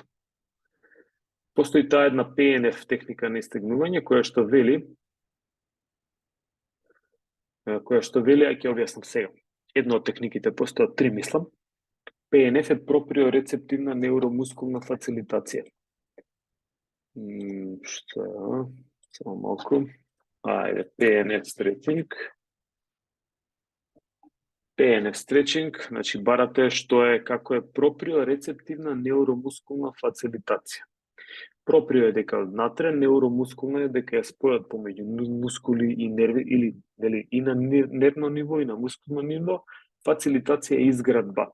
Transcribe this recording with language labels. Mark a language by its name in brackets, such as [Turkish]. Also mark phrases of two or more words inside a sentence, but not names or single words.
[Macedonian] Постои таа една PNF техника на истегнување која што вели, а ќе објаснам сега. Една од техниките, постојат три, мислам. PNF е проприорецептивна неуромускулна фацилитација. Што? Само малку. Ајде, [English] PNF stretching. PNF stretching, [Macedonian] значи барате што е, како е проприорецептивна неуромускулна фацилитација. Проприо е дека однатре, неуромускулна е дека ја спојат помеѓу мускули и нерви, или и на нервно ниво и на мускулно ниво, фацилитација е изградба.